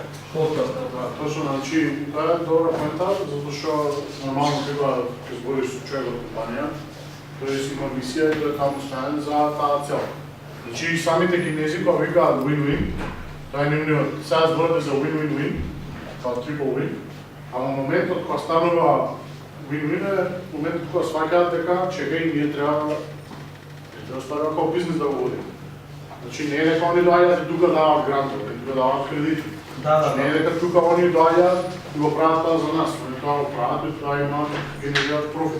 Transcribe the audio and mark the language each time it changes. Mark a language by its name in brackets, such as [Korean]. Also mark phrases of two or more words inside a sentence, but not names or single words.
[Macedonian] Точно, значи, тоа е добра коментар, затоа што нормално треба ќе збориш со човек од компанија, тој си има мисија и тој е таму станен за таа цел. Значи, самите кинези кога викаат win-win, тоа е нивниот, сега зборате за win-win-win, па [English] triple win, [Macedonian] ама моментот кога станува win-win е моментот кога сваќаат дека чекај, ние треба ставаме како бизнес да го водим. Значи не е дека они доаѓаат и тука даваат грантови, тука даваат кредити. Не е дека тука они доаѓаат и го прават тоа за нас, они тоа го прават и тоа имаат генерираат профит.